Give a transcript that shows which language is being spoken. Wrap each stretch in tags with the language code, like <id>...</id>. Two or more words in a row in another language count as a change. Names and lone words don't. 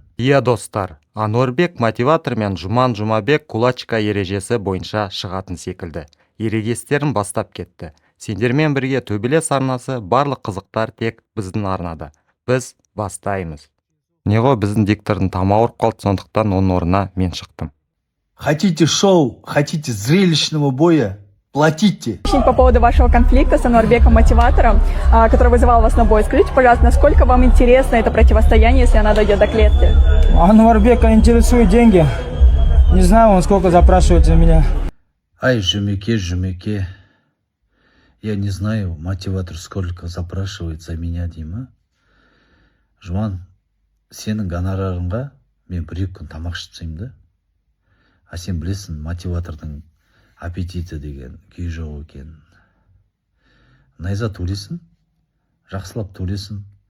<kk>Иә достар, Ануарбек мотиватор мен Жұман Жұмабек кулачка ережесі бойынша шығатын секілді. Ерегестерін бастап кетті. Сендермен бірге төбелес арнасы барлық қызықтар тек біздің арнада. Біз бастаймыз. Неғо біздің диктордың тамағы ауырып қалды, сондықтан оның орнына мен шықтым.</kk> <ru>Хотите шоу, хотите зрелищного боя? Платите. По поводу вашего конфликта с Ануарбеком мотиватором, который вызывал вас на бой, скажите, пожалуйста, насколько вам интересно это противостояние, если она дойдет до клетки? Ануарбека интересуют деньги. Не знаю, он сколько запрашивает за меня.</ru> <kk>Ай, Жумеке.</kk> <ru>Я не знаю, мотиватор сколько запрашивает за меня, Дима.</ru> <kk>Жұман, сенің гонорарыңға мен 1-2 күн тамақ ішсем да. А сен білесің, мотиватордың аппетиті деген күй жоқ екен. Найза төлесін, жақсылап төлесін.</kk>